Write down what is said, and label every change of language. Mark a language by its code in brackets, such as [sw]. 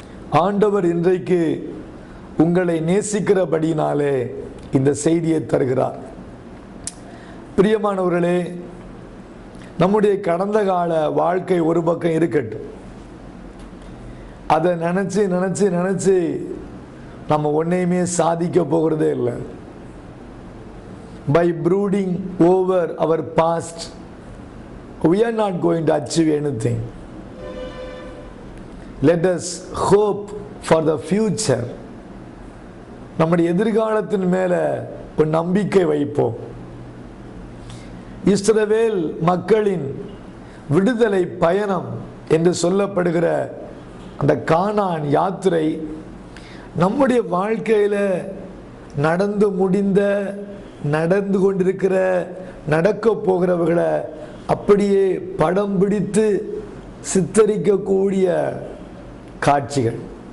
[ta] ஆண்டவர் இன்றைக்கு உங்களை நேசிக்கிறபடினாலே இந்த செய்தியை தருகிறார். பிரியமானவர்களே, நம்முடைய கடந்த கால வாழ்க்கை ஒரு பக்கம் இருக்கட்டும். அதை நினச்சி நினச்சி நினச்சி நம்ம ஒன்றையுமே சாதிக்க போகிறதே இல்லை. [en] By brooding over our past we are not going to achieve anything. Let us hope for the future. [ta] நம்முடைய எதிர்காலத்தின் மேலே ஒரு நம்பிக்கை வைப்போம். இஸ்ரவேல் மக்களின் விடுதலை பயணம் என்று சொல்லப்படுகிற அந்த கானான் யாத்திரை நம்முடைய வாழ்க்கையில் நடந்து முடிந்த, நடந்து கொண்டிருக்கிற, நடக்க போகிறவர்களை அப்படியே படம் பிடித்து சித்தரிக்கக்கூடிய காட்சிகள்.